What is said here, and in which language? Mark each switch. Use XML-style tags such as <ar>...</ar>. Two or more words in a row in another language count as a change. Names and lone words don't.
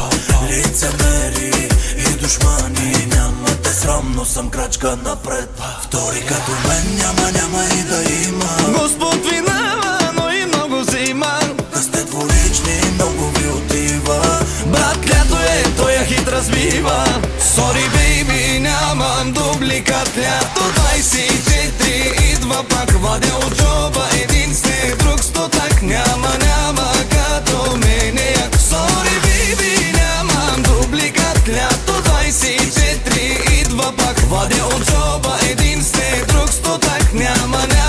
<bg>Лицемери и душмани, нямате срам, но съм крачка напред. Втори като мен няма и да има. Господ винава, но и много взима. Да сте двулични, много ви отива. Брат, лято е, той я хит разбива.</bg> <en>Sorry baby,</en> <bg>нямам дубликат. Лято 24 идва пак, вадя от джоба един след друг стотак. Няма като мене.</bg> <en>Sorry baby,</en> <bg>нямам дубликат. Лято 24 идва пак, вадя от джоба един след друг стотак. Няма</bg>